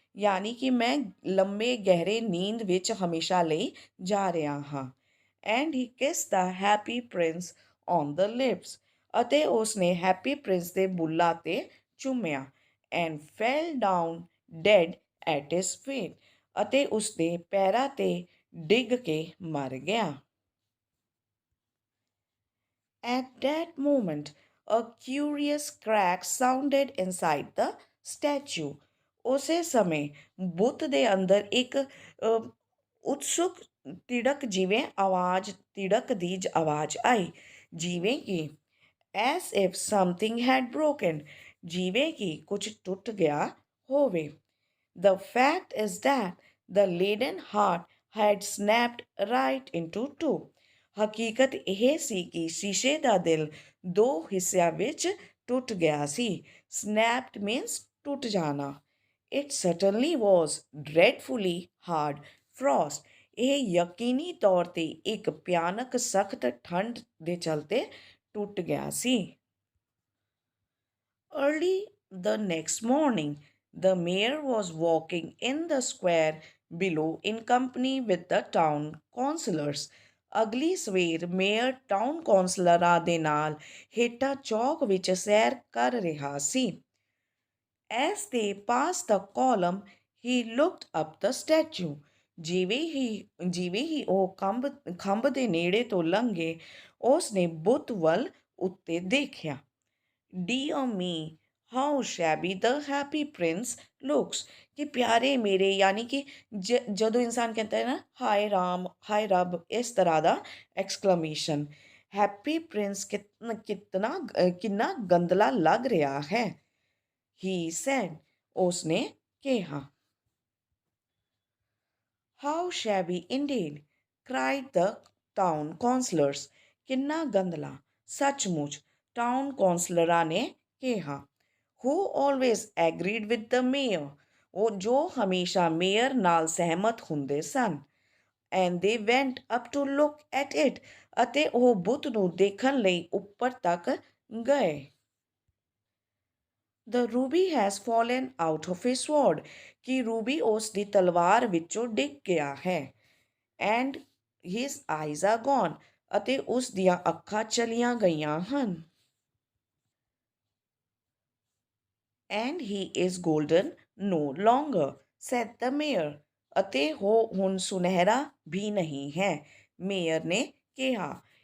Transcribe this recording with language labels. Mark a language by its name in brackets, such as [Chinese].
[Punjabi] ਯਾਨੀ ਕਿ ਮੈਂ ਲੰਮੇ ਗਹਿਰੇ ਨੀਂਦ ਵਿੱਚ ਹਮੇਸ਼ਾ ਲਈ ਜਾ ਰਿਹਾ ਹਾਂ। [English] And he kissed the happy prince on the lips. [Punjabi] ਅਤੇ ਉਸਨੇ ਹੈਪੀ ਪ੍ਰਿੰਸ ਦੇ ਬੁੱਲਾਂ 'ਤੇ ਚੁੰਮਿਆ। [English] And fell down dead at his feet. [Punjabi] ਅਤੇ ਉਸਦੇ ਪੈਰਾਂ 'ਤੇ ਡਿੱਗ ਕੇ ਮਰ ਗਿਆ। [English] At that moment, a curious crack sounded inside the statue. [Punjabi] ਉਸੇ ਸਮੇਂ ਬੁੱਤ ਦੇ ਅੰਦਰ ਇੱਕ ਉਤਸੁਕ ਤਿੜਕ ਦੀ ਆਵਾਜ਼ ਆਈ, ਜਿਵੇਂ ਕਿ [English] as if something had broken, [Punjabi] ਜਿਵੇਂ ਕਿ ਕੁਝ ਟੁੱਟ ਗਿਆ ਹੋਵੇ। [English] The fact is that the leaden heart had snapped right into two. [Punjabi] ਹਕੀਕਤ ਇਹ ਸੀ ਕਿ ਸ਼ੀਸ਼ੇ ਦਾ ਦਿਲ ਦੋ ਹਿੱਸਿਆਂ ਵਿੱਚ ਟੁੱਟ ਗਿਆ ਸੀ। [English] Snapped means [Punjabi] ਟੁੱਟ ਜਾਣਾ। [English] It certainly was dreadfully hard frost. [Punjabi] ਇਹ ਯਕੀਨੀ ਤੌਰ 'ਤੇ ਇੱਕ ਭਿਆਨਕ ਸਖਤ ਠੰਡ ਦੇ ਚਲਤੇ ਟੁੱਟ ਗਿਆ ਸੀ। [English] Early the next morning, the mayor was walking in the square below in company with the town councillors. [Punjabi] ਅਗਲੀ ਸਵੇਰ ਮੇਅਰ ਟਾਊਨ ਕੌਂਸਲਰਾਂ ਦੇ ਨਾਲ ਹੇਠਾਂ ਚੌਕ ਵਿੱਚ ਸੈਰ ਕਰ ਰਿਹਾ ਸੀ। [English] As they passed the column, he looked up the statue. [Punjabi] ਜਿਵੇਂ ਹੀ ਉਹ ਖੰਭ ਦੇ ਨੇੜੇ ਤੋਂ ਲੰਘੇ, ਉਸ ਨੇ ਬੁੱਤ ਵੱਲ ਉੱਤੇ ਦੇਖਿਆ। [English] Dear me, how shabby the happy prince looks. [Hindi] कि प्यारे मेरे, यानी कि [Punjabi] ਜਦੋਂ ਇਨਸਾਨ ਕਹਿੰਦਾ ਹੈ ਨਾ ਹਾਏ ਰਾਮ ਹਾਏ ਰੱਬ, ਇਸ ਤਰ੍ਹਾਂ ਦਾ ਐਕਸਕਲੇਮੇਸ਼ਨ। ਹੈਪੀ ਪ੍ਰਿੰਸ ਕਿੰਨਾ ਗੰਦਲਾ ਲੱਗ ਰਿਹਾ ਹੈ। [English] he said, [Punjabi] ਉਸਨੇ ਕਿਹਾ। [English] how shabby indeed, cried the town councillors. [Punjabi] ਕਿੰਨਾ ਗੰਦਲਾ, ਸੱਚਮੁੱਚ, ਟਾਊਨ ਕੌਂਸਲਰਾਂ ਨੇ ਕਿਹਾ। [English] who always agreed with the mayor. [Punjabi] ਉਹ ਜੋ ਹਮੇਸ਼ਾ ਮੇਅਰ ਨਾਲ ਸਹਿਮਤ ਹੁੰਦੇ ਸਨ। [English] and they went up to look at it. [Punjabi] ਅਤੇ ਉਹ ਬੁੱਤ ਨੂੰ ਦੇਖਣ ਲਈ ਉੱਪਰ ਤੱਕ ਗਏ। [English] the ruby has fallen out of his sword. [Punjabi] ਕਿ ਰੂਬੀ ਉਸ ਦੀ ਤਲਵਾਰ ਵਿੱਚੋਂ ਡਿੱਗ ਗਿਆ ਹੈ। [English] and his eyes are gone. [Punjabi] ਅਤੇ ਉਸ ਦੀਆਂ ਅੱਖਾਂ ਚਲੀਆਂ ਗਈਆਂ ਹਨ। [English] and he is golden no longer, said the mayor. [Punjabi] ਅਤੇ ਉਹ ਹੁਣ ਸੁਨਹਿਰਾ ਵੀ ਨਹੀਂ ਹੈ, ਮੇਅਰ ਨੇ ਕਿਹਾ।